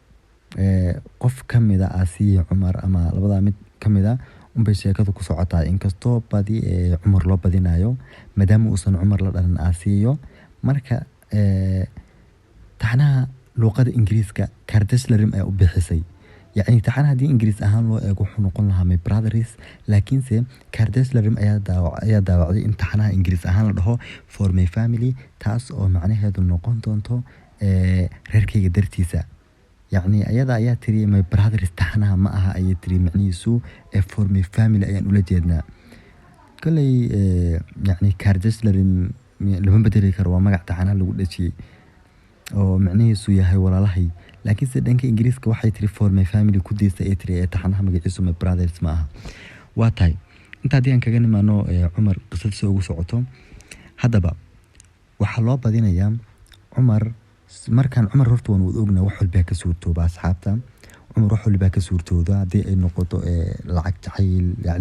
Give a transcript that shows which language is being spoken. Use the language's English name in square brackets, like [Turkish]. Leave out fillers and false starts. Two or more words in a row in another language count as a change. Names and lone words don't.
[Somali] qof ka mida aasiya cumar ama labadaa mid ka mida unbay sheekadu ku socotaa inkastoo badi cumar loo badinayo maadaama uusan cumar la dhalan aasiyo marka taxanaha luuqada ingiriiska kardashlarim ayaa u bixisay yacni taxanaha haddii ingiriis ahaan loo eego wuxuu noqon lahaa [English] my brothers [Somali] laakiinse kardashlarim ayaa daawacday in taxanaha ingiriis ahaan la dhaho for [English] my family [Somali] taas oo macnaheedu noqon doonto reerkayga dartiisa yacni ayada ayaa tiri [English] my brothers [Somali] taxanaha ma aha ayay tiri macnihiisu [English] for my family [Somali] ayaan ula jeednaa kolley yacni kardashlarim lama bedeli karo waa magac taxanaha lagu dhajiyey oo macnihiisu yahay walaalahay laakiinse dhanka ingiriiska waxay tiri [English] for my family [Somali] ku deysta ay tiri taxanaha magaciisu [English] my brothers [Somali] ma aha waa tahay inta haddii aan kaga nimaano cumar qisadiisa ugu socoto haddaba waxaa loo badinayaa cumar markaan cumar horta waan wada ognaa wax walbaa ka suurtooba asxaabta cumar wax walbaa ka suurtooda haddii ay noqoto lacag jacayl yani